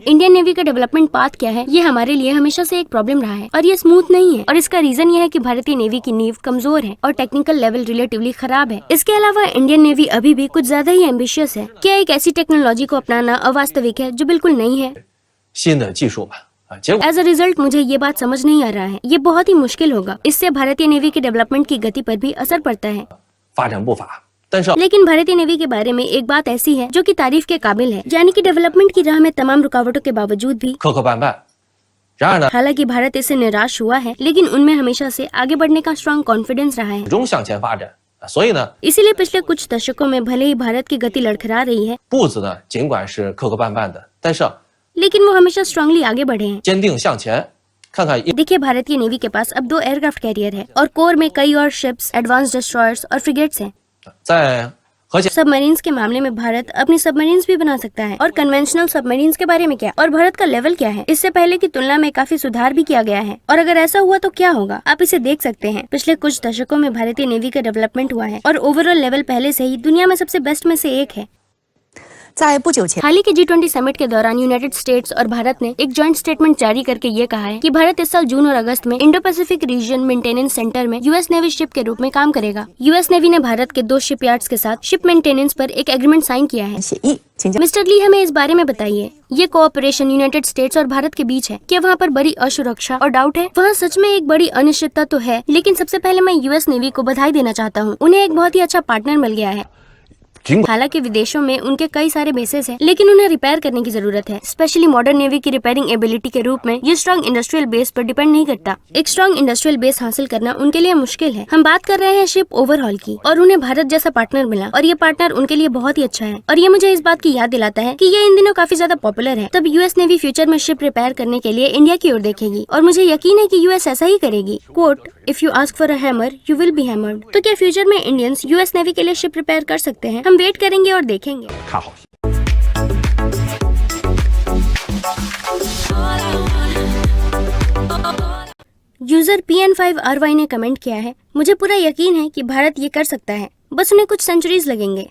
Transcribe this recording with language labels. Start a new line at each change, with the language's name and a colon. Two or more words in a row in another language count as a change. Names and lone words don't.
English: Indian Navy
Hindi: का
English: development path
Hindi: क्या है? ये हमारे लिए हमेशा से एक प्रॉब्लम रहा है और ये स्मूथ नहीं है और इसका रीजन ये है कि भारतीय नेवी की नींव कमजोर है और
English: technical level relatively
Hindi: खराब है। इसके अलावा
English: Indian Navy
Hindi: अभी भी कुछ ज्यादा ही एम्बिशियस है। क्या एक ऐसी टेक्नोलॉजी को अपनाना अवास्तविक है जो बिल्कुल नहीं है?
Chinese: 新的技术吧，结果
English: as a result
Hindi: मुझे ये बात समझ नहीं आ रहा है। ये बहुत ही मुश्किल होगा। इससे भारतीय नेवी के डेवलपमेंट की गति पर भी असर पड़ता है।
Chinese: 发展步伐，但是
Hindi: लेकिन भारतीय नेवी के बारे में एक बात ऐसी है जो कि तारीफ के काबिल है, यानी कि डेवलपमेंट की राह में तमाम रुकावटों के बावजूद भी
Chinese: 磕磕绊绊。然而呢，
Hindi: हालांकि भारत इससे निराश हुआ है, लेकिन उनमें हमेशा से आगे बढ़ने का
English: strong confidence
Hindi: रहा है।
Chinese: 始终向前发展。所以呢，
Hindi: इसीलिए पिछले कुछ दशकों में भले ही भारत की गति लड़खड़ा रही है,
Chinese: 步子呢尽管是磕磕绊绊的，但是
Hindi: लेकिन वो हमेशा स्ट्रांगली आगे बढ़े हैं।
Chinese: 坚定向前。看看
Hindi: देखिए, भारतीय नेवी के पास अब 2
English: aircraft carrier
Hindi: है और कोर में कई और शिप्स,
English: advance destroyers
Hindi: और फ्रिगेट्स हैं।
Chinese: 在核潜
Hindi: सबमरीन्स के मामले में भारत अपनी सबमरीन्स भी बना सकता है। और
English: conventional submarines
Hindi: के बारे में क्या, और भारत का लेवल क्या है, इससे पहले की तुलना में काफी सुधार भी किया गया है। और अगर ऐसा हुआ तो क्या होगा, आप इसे देख सकते हैं। पिछले कुछ दशकों में भारतीय नेवी का डेवलपमेंट हुआ है और
English: overall level
Hindi: पहले से ही दुनिया में सबसे बेस्ट में से एक है।
Chinese: 在不久前，
Hindi: हाल ही के G20 समिट के दौरान यूनाइटेड स्टेट्स और भारत ने एक
English: joint statement
Hindi: जारी करके ये कहा है कि भारत इस साल जून और अगस्त में
English: Indo Pacific region maintenance center
Hindi: में
English: US Navy ship
Hindi: के रूप में काम करेगा। यूएस नेवी ने भारत के 2 शिपयार्ड्स के साथ
English: ship maintenance
Hindi: पर एक
English: agreement sign
Hindi: किया है।
Chinese: 协议，请教
Hindi: मिस्टर ली, हमें इस बारे में बताइए। ये कोऑपरेशन यूनाइटेड स्टेट्स और भारत के बीच है। क्या वहाँ पर बड़ी असुरक्षा और डाउट है? वहाँ सच में एक बड़ी अनिश्चितता तो है, लेकिन सबसे पहले मैं यूएस नेवी को बधाई देना चाहता हूँ। उन्हें एक बहुत ही अच्छा पार्टनर मिल गया है।
Chinese: 尽管
Hindi: हालांकि विदेशों में उनके कई सारे बेसेस हैं, लेकिन उन्हें रिपेयर करने की जरूरत है।
English: specially modern navy
Hindi: की
English: repairing ability
Hindi: के रूप में ये
English: strong industrial base
Hindi: पर डिपेंड नहीं करता। एक
English: strong industrial base
Hindi: हासिल करना उनके लिए मुश्किल है। हम बात कर रहे हैं
English: ship overhaul
Hindi: की, और उन्हें भारत जैसा पार्टनर मिला और ये पार्टनर उनके लिए बहुत ही अच्छा है। और ये मुझे इस बात की याद दिलाता है कि ये इन दिनों काफी ज्यादा पॉपुलर है। तब यूएस नेवी फ्यूचर में
English: ship repair
Hindi: करने के लिए इंडिया की ओर देखेगी, और मुझे यकीन है कि यूएस ऐसा ही करेगी। कोट,
English: If you ask for a hammer you will be hammered.
Hindi: तो क्या फ्यूचर में इंडियंस यूएस नेवी के लिए
English: ship repair
Hindi: कर सकते हैं? हम वेट करेंगे और देखेंगे।
Chinese: 看好。
Hindi: यूजर PN5RY ने कमेंट किया है, मुझे पूरा यकीन है कि भारत ये कर सकता है, बस उन्हें कुछ सेंचुरीज लगेंगे।